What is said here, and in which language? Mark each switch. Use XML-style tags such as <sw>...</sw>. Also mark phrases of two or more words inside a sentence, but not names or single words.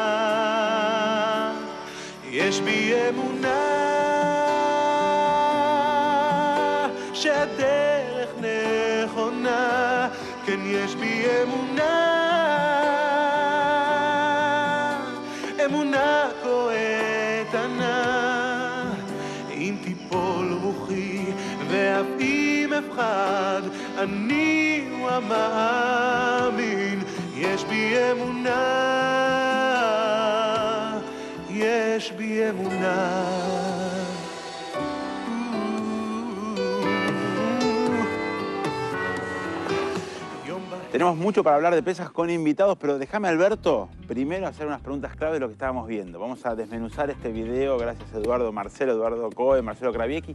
<he>יש בי אמונה שהדרך נכונה, כן יש בי אמונה, אמונה כה איתנה. אם תיפול רוחי ואף אם אפחד, אני הוא המאמין. יש בי אמונה, יש בי אמונה.</he> <es>Tenemos mucho para hablar de pesas con invitados, pero déjame, Alberto, primero hacer unas preguntas clave de lo que estábamos viendo. Vamos a desmenuzar este video gracias a Eduardo Coe, Marcelo Kraviecki.</es>